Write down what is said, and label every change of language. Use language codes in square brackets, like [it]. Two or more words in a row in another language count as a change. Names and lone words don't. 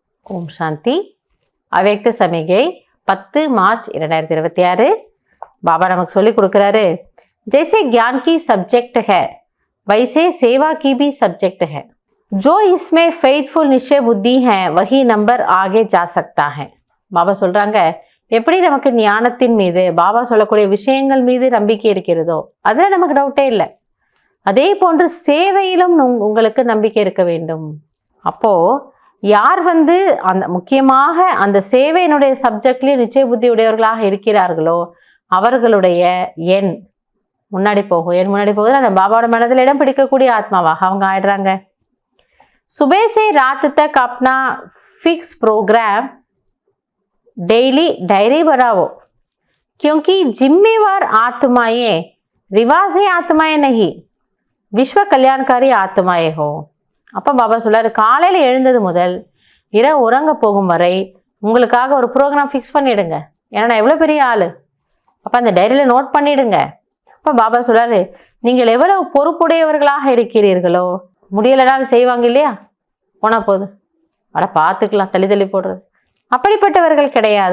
[ta] ஓம் சாந்தி. அவ்யக்த சமிகை 10 மார்ச் 2026. बाबा நமக்கு சொல்லி கொடுக்குறாரு, [hi] जैसे ज्ञान की सब्जेक्ट है वैसे सेवा की भी सब्जेक्ट है. जो इसमें फेथफुल निश्चय बुद्धि है वही नंबर आगे जा सकता है. [ta] பாபா சொல்றாங்க, எப்படி நமக்கு ஞானத்தின் மீது பாபா சொல்லக்கூடிய விஷயங்கள் மீது நம்பிக்கை இருக்கிறதோ அதுல நமக்கு டவுட்டே இல்லை. அதே போன்று சேவையிலும் உங்களுக்கு நம்பிக்கை இருக்க வேண்டும். அப்போ யார் அந்த முக்கியமாக அந்த சேவையினுடைய சப்ஜெக்ட்லயும் [hi] निश्चय बुद्धि [ta] உடையவர்களாக இருக்கிறார்களோ அவர்களுடைய எண் முன்னாடி போகும். எண் முன்னாடி போகுது, அந்த பாபாவோட மனதில் இடம் பிடிக்கக்கூடிய ஆத்மாவாக அவங்க ஆயிடுறாங்க. [hi] सुबह से रात तक अपना [en] fix program daily diary [hi] बनाओ, क्योंकि जिम्मेवार आत्माएं रिवाजी आत्माएं नहीं, विश्व कल्याणकारी आत्माएं हो. [ta] அப்போ பாபா சொல்றாரு, காலையில் எழுந்தது முதல் இரவு உறங்க போகும் வரை உங்களுக்காக ஒரு [en] program fix [ta] பண்ணிடுங்க. ஏன்னா நான் எவ்வளோ பெரிய ஆள், அப்போ அந்த டைரியில் நோட் பண்ணிடுங்க. அப்போ பாபா சொல்றாரு, நீங்கள் எவ்வளவு பொறுப்புடையவர்களாக இருக்கிறீர்களோ முடியலைனாலும் செய்வாங்க இல்லையா, போனால் போது அட பார்த்துக்கலாம் தள்ளி தள்ளி போடுறது, அப்படிப்பட்டவர்கள் கிடையாது.